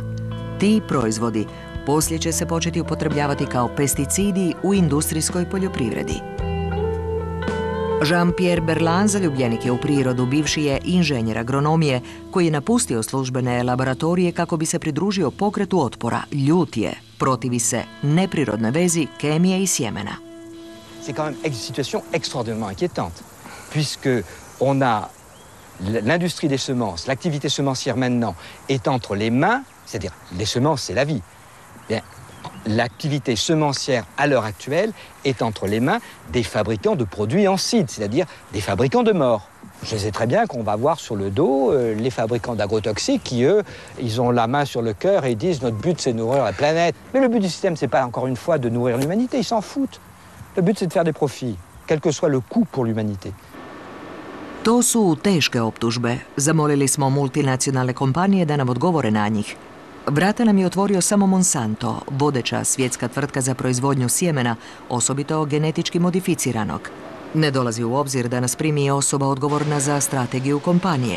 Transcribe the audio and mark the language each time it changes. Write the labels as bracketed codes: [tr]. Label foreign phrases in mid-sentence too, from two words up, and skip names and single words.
[hr] Ti proizvodi poslije će se početi upotrebljavati kao pesticidi u industrijskoj poljoprivredi. Jean-Pierre Berland, zaljubljenik je u prirodu, bivši je inženjer agronomije koji je napustio službene laboratorije kako bi se pridružio pokretu otpora. Ljut je, protivi se neprirodnoj vezi kemije i sjemena. [fr] C'est quand même une situation extraordinairement inquiétante, puisque on a l'industrie des semences, l'activité semencière maintenant est entre les mains, c'est-à-dire les semences, c'est la vie. Bien, l'activité semencière à l'heure actuelle est entre les mains des fabricants de produits en seed, c'est-à-dire des fabricants de morts. Je sais très bien qu'on va voir sur le dos les fabricants d'agrotoxiques qui, eux, ils ont la main sur le cœur et ils disent notre but c'est de nourrir la planète. Mais le but du système, c'est pas encore une fois de nourrir l'humanité, ils s'en foutent. Le but c'est de faire des profits, quel que soit le coût pour l'humanité. [hr] To su teške optužbe. Zamolili smo multinacionalne kompanije da nam odgovore na njih. Vrata nam je otvorio samo Monsanto, vodeća svjetska tvrtka za proizvodnju sjemena, osobito genetički modificiranog. Ne dolazi u obzir da nas primi osoba odgovorna za strategiju kompanije.